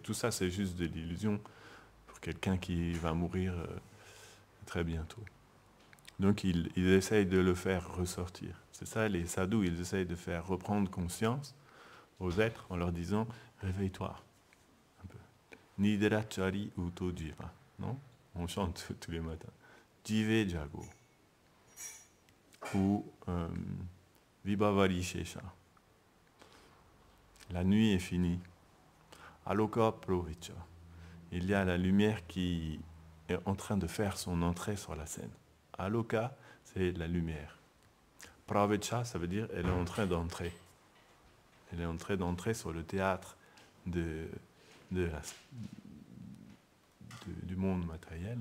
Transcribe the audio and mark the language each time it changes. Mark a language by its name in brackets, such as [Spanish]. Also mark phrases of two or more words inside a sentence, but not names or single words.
[French] Tout ça, c'est juste de l'illusion pour quelqu'un qui va mourir très bientôt. Donc, ils essayent de le faire ressortir. C'est ça, les sadhus, ils essayent de faire reprendre conscience aux êtres en leur disant « Réveille-toi ». [Bangla] Nidrachari uto jiva. Non? [French] On chante tous les matins. [Bangla] Jive jago. Ou Vibhavari shesha. [French] La nuit est finie. [Bangla] Aloka provicha. [French] Il y a la lumière qui est en train de faire son entrée sur la scène. Aloka, c'est la lumière. Pravicha, ça veut dire elle est en train d'entrer. Elle est en train d'entrer sur le théâtre du monde matériel.